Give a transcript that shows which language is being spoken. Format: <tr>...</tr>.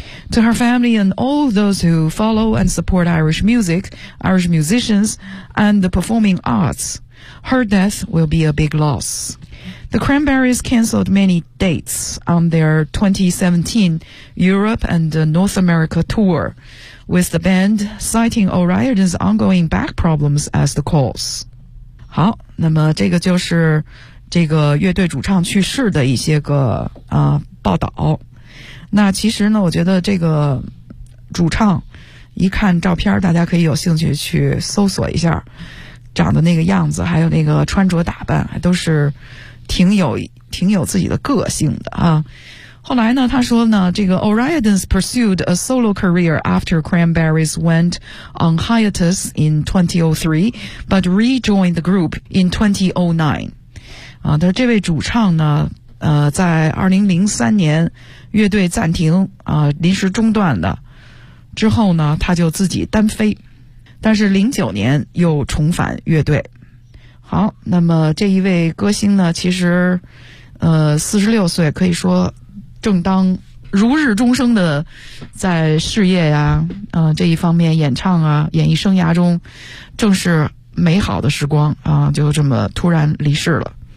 <en>To her family and all those who follow and support Irish music, Irish musicians, and the performing arts, her death will be a big loss. The Cranberries cancelled many dates on their 2017 Europe and North America tour, with the band citing O'Riordan's ongoing back problems as the cause.</en> <zh>好，那么这个就是这个乐队主唱去世的一些个报道。那其实呢，我觉得这个主唱一看照片，大家可以有兴趣去搜索一下，长的那个样子，还有那个穿着打扮，还都是挺有自己的个性的啊。后来呢，他说呢，这个</zh> <en>O'Riordan's pursued a solo career after Cranberries went on hiatus in 2003, but rejoined the group in 2009.</en> <zh>啊，但是这位主唱呢，在2003年乐队暂停临时中断的之后呢，他就自己单飞，但是09年又重返乐队。好，那么这一位歌星呢，其实46岁，可以说正当如日中生的在事业呀这一方面，演唱啊，演艺生涯中正是美好的时光啊，就这么突然离世了。</zh>